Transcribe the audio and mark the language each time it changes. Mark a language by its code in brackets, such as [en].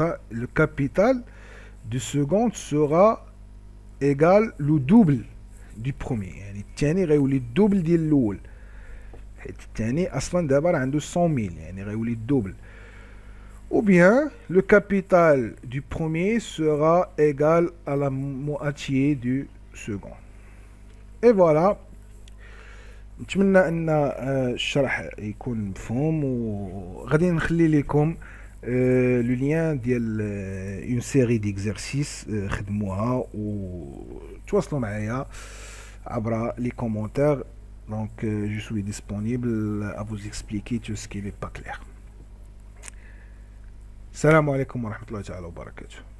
[fr] Le capital du second sera égal au double du premier. [ar] يعني الثاني غيولي الدوبل ديال الاول، حيت الثاني اصلا دابا عنده 100,000، يعني غيولي الدوبل. [fr] Ou bien le capital du premier sera égal à la moitié du second. Et voilà. [ar] نتمنى ان الشرح يكون مفهوم، وغادي نخلي لكم لو لين ديال اون سيري ديكزرسيس خدموها وتواصلوا معايا عبر لي كومونتير. [fr] Donc je suis disponible à vous expliquer tout ce qui n'est pas clair. [ar] السلام عليكم ورحمة الله تعالى وبركاته.